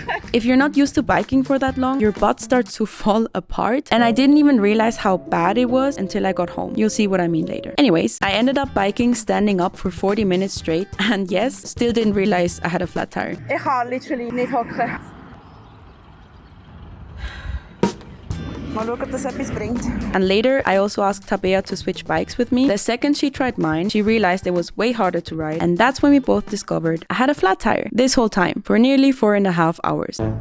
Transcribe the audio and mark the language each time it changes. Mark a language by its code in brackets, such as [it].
[en] If you're not used to biking for that long, your butt starts to fall apart, and I didn't even realize how bad it was until I got home. You'll see what I mean later. Anyways, I ended up biking standing up for 40 minutes straight, and yes, still didn't realize I had a flat tire. [de] Ich kann literally nicht hocken. Mal schauen, ob das etwas bringt. [en] And later, I also asked Tabea to switch bikes with me. The second she tried mine, she realized it was way harder to ride, and that's when we both discovered I had a flat tire this whole time for nearly 4.5 hours.